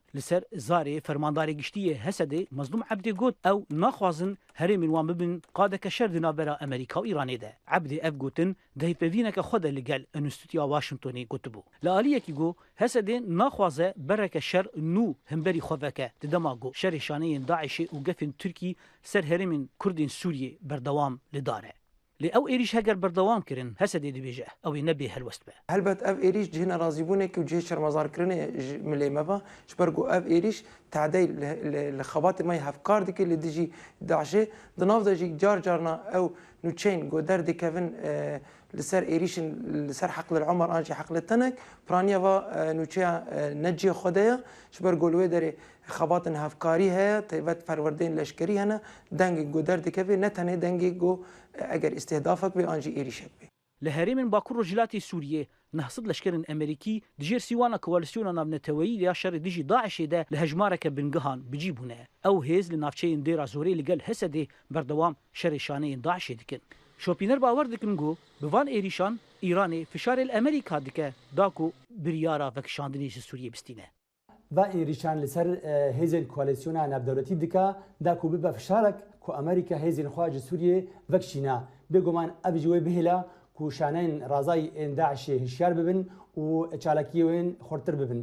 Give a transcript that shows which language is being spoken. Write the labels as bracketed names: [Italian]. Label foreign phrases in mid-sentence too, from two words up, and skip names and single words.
[Kurdish] Li ser zarê fermandarê giştî yê Hesedê Mazlûm Ebdê got ew naxwazin herêmên wan bibin qadeke şer di navbera Amerîka û Îranê de. Ebdê ev gotin dehîpevîneke xwe de li gel Enstitûya Washingtonê gotibû. Li aliyekî got Hesedê naxwaze bereke şer nû hemberî xwe veke di dema got şerê şaneyên Daişê û gefên Tirkî ser herêmên Kurdên Sûriyê berdewam li dar e. لێ ئەو ئێریش هەگەر بەردەوام کردن هەسەدێ دەبێژە ئەوەی نەبێ هەلوەست بە هەلبەت ئەو ئێریش جهێنە ڕازیبوونێکی و جێ شەرمەزارکردنێ ملێمەبە ji ber ku ev êriş tedey li xebatê me hevkar dike li dijî Daişê di nav de jî car carna ew nûçeyên got derdikevin li ser êrîşin li ser Heqlil Umer an jî Heqlê tenek piraniya va nûçeya neciyê xwe de ye ji ber ku li wê derê xebatên hevkarî heye taybet perwerdeyên leşkerî hene dengê got derdikeve ne tenê dengê got eger îstîhdafek bê an jî êrîşek bê. لە هەرێمن باکوور ڕۆژهەڵاتی سووریێ نەحسد لەشکرن ئەمریکی دژێر سیوانە کۆالیسیۆنە ناونەتەوەیی یا شەڕی دژی داعشێدا لە هەژمارەکە بنگەهان بجی بوونە ئەو هێز لە ناوچەیەن دێرا زۆرەی لەگەل هەسەدێ بەردەوام شەڕێشانەیەن داعشێ دکن شۆپینەر باوەڕ دکن گۆ بڤان ئێریشان ئیرانê فشارê li Amerîka dike da ku biryara vekişandinê ji Sûriyê bistîne. Va êrîşan li ser hêzên koalîsyona navdewletî dike da ku bibe fişarek ku Amerîka hêzên xwe ji Sûriyê vekişîne. Bêguman ev ji wê bihêle ku şaneyên razayî ên Daişê hişyar bibin û çalakiyê wên xurtir bibin.